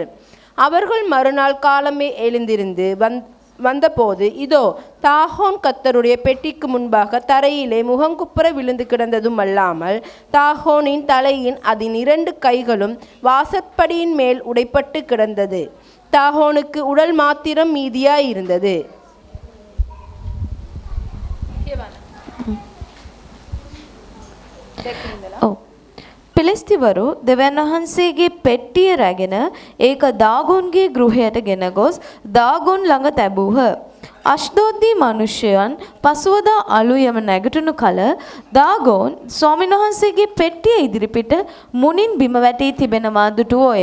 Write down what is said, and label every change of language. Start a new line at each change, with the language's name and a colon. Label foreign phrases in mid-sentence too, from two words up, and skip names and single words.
Tamil: அவர்கள் மறுநாள் காலமே எழுந்திருந்து வந்தபோது இதோ தாகோன் கர்த்தருடைய பெட்டிக்கு முன்பாக தரையிலே முகங்குப்புற விழுந்து கிடந்ததும் அல்லாமல் தாகோனின் தலையின் அதன் 2 கைகளும் வாசற்படியின் மேல் உடைப்பட்டு கிடந்தது. தாகோனுக்கு உடல் மாத்திரம் மீதியாய் இருந்தது.
Sinhala: පිලිස්තිවරු දෙවියන් වහන්සේගේ පෙට්ටිය රැගෙන ඒක දාගොන්ගේ ගෘහයට ගෙන ගොස් දාගොන් ළඟ තැබූහ. අශ්දෝද්දී මිනිසයන් පසුවදා අලුයම නැගිටුණු කල දාගොන් ස්වාමීන් වහන්සේගේ පෙට්ටිය ඉදිරිපිට මුණින් බිම වැටී තිබෙනවා දුටුවෝය.